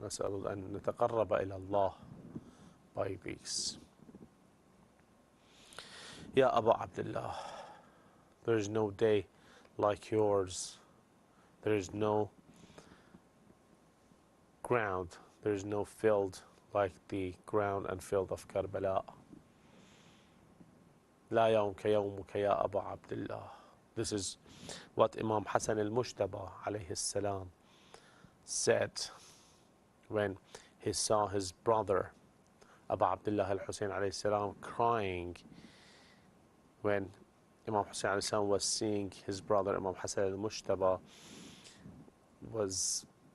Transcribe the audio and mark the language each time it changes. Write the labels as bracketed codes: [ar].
[ar] نسأل أن نتقرب إلى الله [en] by these. Ya Abu Abdullah, there is no day like yours. There is no ground, there is no field like the ground and field of Karbala. [ar] لا يوم كيومك يا أبا عبد الله. [en] This is what Imam Hassan al-Mushtaba alayhi salam said when he saw his brother Abu Abdullah al-Hussein alayhi salam crying, when Imam Hussein alayhi salam was seeing his brother Imam Hassan al-Mushtaba was